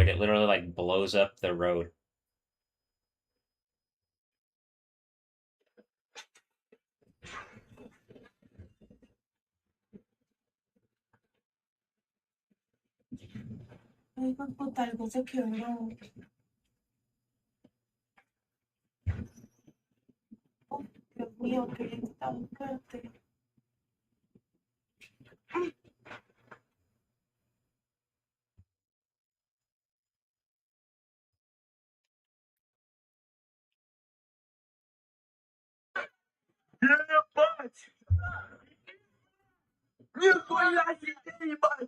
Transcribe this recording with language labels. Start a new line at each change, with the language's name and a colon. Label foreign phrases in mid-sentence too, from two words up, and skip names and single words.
English: It literally like blows up the road.
Spanish: Ay, hijo de puta, algo se quebró. Oh, Dios mío, qué viento tan fuerte.
Russian: Ебать! Нихуя себе, ебать!